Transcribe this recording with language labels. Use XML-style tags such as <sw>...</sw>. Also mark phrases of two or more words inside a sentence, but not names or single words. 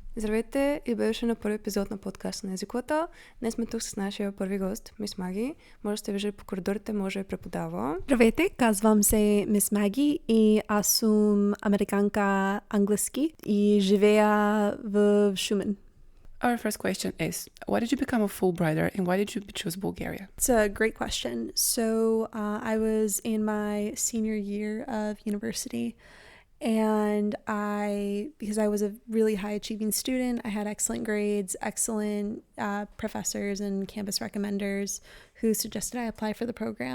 <bg>Здравейте и беше на първи епизод на подкаста на Езиковата. Днес сме тук с нашия първи гост, Мис Маги. Може да сте виждали по коридорите, може да преподава. Здравейте, казвам се Мис Маги и аз съм американка английски и живея в Шумен.</bg> <en>Our first question is, why did you become a Fulbrighter and why did you choose Bulgaria? It's a great question. So I was in my senior year of university, and because I was a really high achieving student, I had excellent grades, excellent professors and campus recommenders who suggested I apply for the program.</en>